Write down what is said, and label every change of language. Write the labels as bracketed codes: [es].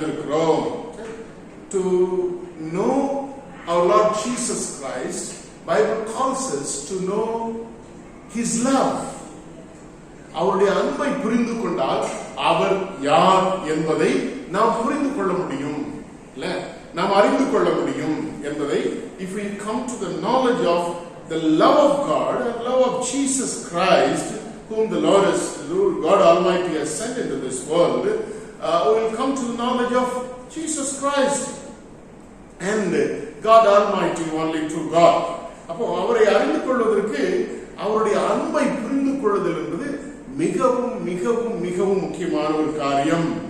[en] To know our Lord Jesus Christ, Bible calls us to know His love. [ta] அவருடைய அன்பை புரிந்து கொண்டால் அவர் யார் என்பதை நாம் புரிந்து கொள்ள முடியும், நாம் அறிந்து கொள்ள முடியும் என்பதை. [en] If we come to the knowledge of the love of God and love of Jesus Christ, whom the Lord God Almighty has sent into this world, we will come to the knowledge of Jesus Christ and God Almighty, only true God. [ta] அப்போ அவரை அறிந்து கொள்வதற்கு அவருடைய அன்பை புரிந்து கொள்ளுதல் என்பது மிகவும் மிகவும் மிகவும் முக்கியமான ஒரு காரியம்.